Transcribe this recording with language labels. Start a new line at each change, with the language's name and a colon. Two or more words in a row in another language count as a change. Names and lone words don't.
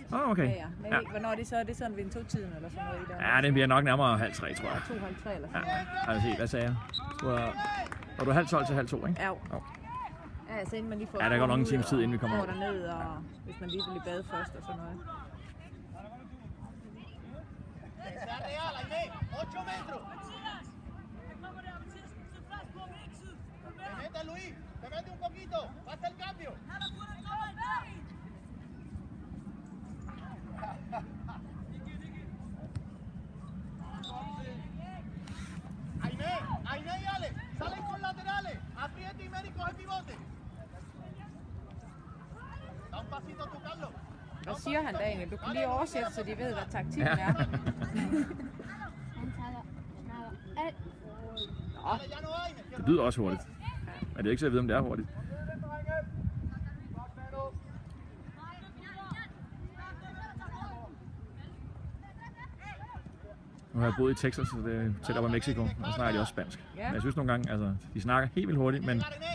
Danish: Okay. Ja. Men Ja. ikke, hvornår er det så? Er det sådan ved en 2-tiden eller sådan noget i der? Ja, det bliver nok nærmere 2:30, tror jeg. 2:30 eller Ja, sådan noget. altså se, hvad sagde jeg? Var du 11:30 til 11:30, ikke? Ja. Jo. Ja, altså inden man lige får... Ja, der går nok en times tid, inden vi kommer over over. derned, og hvis man lige vil i bad først og sådan noget.
Spanish: Real, Aime, 8 metros. Te mete Luis, te mete un poquito, pasa el cambio. Aime y Ale, salen con laterales, aprieta y Meri coge pivote. Da un pasito tú, Carlos.
Danish: Hvad siger han, Daniel? Du kan lige oversætte, så de ved, hvad taktikken er. Han snakker alt. Nå,
Spanish: Ya no hay,
Danish: Det lyder også hurtigt. Men det er ikke så, jeg ved, om det er hurtigt. Nu har jeg boet i Texas, så det er tæt op af Mexico, og så snakker de også spansk. Ja. Men jeg synes nogle gange, altså, de snakker helt vildt hurtigt, men